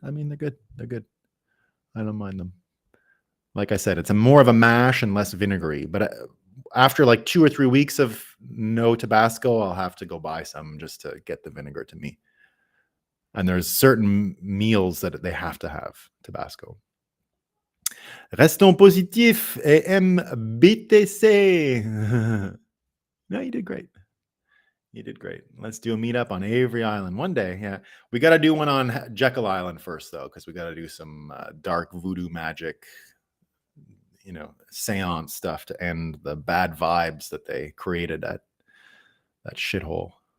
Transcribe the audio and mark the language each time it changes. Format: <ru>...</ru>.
<en>I mean, they're good. I don't mind them. Like I said, it's more of a mash and less vinegary. But after like 2 or 3 weeks of no Tabasco, I'll have to go buy some just to get the vinegar to me. And there's certain meals that they have to have Tabasco.</en> <fr>Restons positifs et MBTC.</fr> <en>No, you did great. Let's do a meetup on Avery Island one day. Yeah, we got to do one on Jekyll Island first, though, because we got to do some dark voodoo magic, seance stuff to end the bad vibes that they created at that shithole.</en>